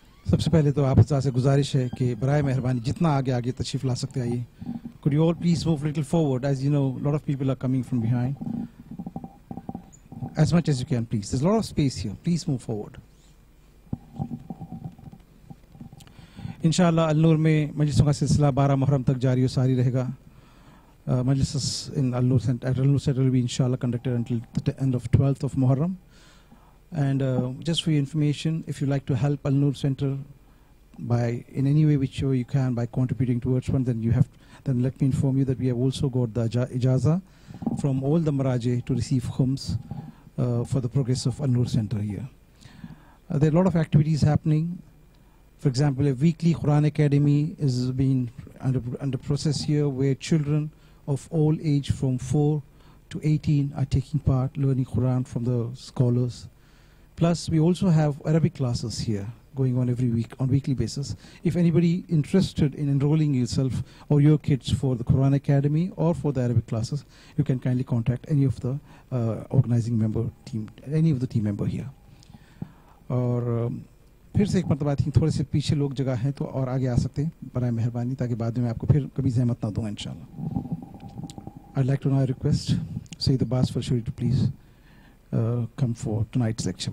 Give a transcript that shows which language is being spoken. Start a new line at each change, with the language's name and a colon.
Urdu: سب سے پہلے تو آپ حضرات سے گزارش ہے کہ برائے مہربانی جتنا آگے تشریف لا سکتے آئیے.
English: Could you all please move a little forward? As you know, a lot of people are coming from behind. As much as you can, please. There's a lot of space here. Please move forward.
Urdu: انشاءاللہ النور میں مجلسوں کا سلسلہ 12 محرم تک جاری و ساری رہے گا.
English: Majlis in Al-Noor Center will be inshallah conducted until the end of 12th of Muharram. And just for your information, if you like to help Al-Noor Center by in any way which you can by contributing towards one, then let me inform you that we have also got the ijaza from all the maraji to receive khums for the progress of Al-Noor Center here. There are a lot of activities happening. For example, a weekly Quran Academy is being under process here where children of all age from 4 to 18 are taking part learning Quran from the scholars. Plus, we also have Arabic classes here going on every week on weekly basis. If anybody interested in enrolling yourself or your kids for the Quran Academy or for the Arabic classes, you can kindly contact any of the organizing member team, any of the team member here.
Urdu: اور پھر سے ایک مرتبہ
English: I think
Urdu: تھوڑے سے پیچھے لوگ جگہ ہیں تو اور آگے آ سکتے ہیں برائے مہربانی تاکہ بعد میں آپ کو پھر کبھی زحمت نہ دوں انشاءاللہ.
English: I'd like to now request Sayyid Abbas Farshuri to please come for tonight's lecture.